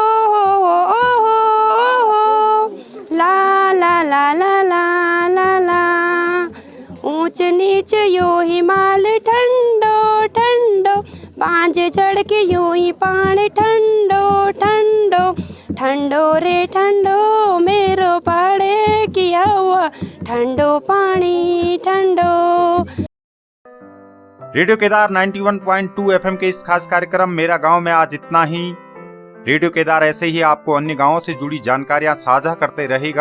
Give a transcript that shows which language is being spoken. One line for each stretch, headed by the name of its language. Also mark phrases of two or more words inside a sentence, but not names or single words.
Garhwali: ला ला ला ला ला ला ला ऊंच नीच यो हिमाल ठंडो मांझे जड़ के यूं ही पानी ठंडो ठंडो ठंडो रे ठंडो मेरो पहाड़े की हवा ठंडो पानी ठंडो।
Hindi: रेडियो केदार 91.2 एफएम के इस खास कार्यक्रम मेरा गांव में आज इतना ही। रेडियो केदार ऐसे ही आपको अन्य गांवों से जुड़ी जानकारियां साझा करते रहेगा।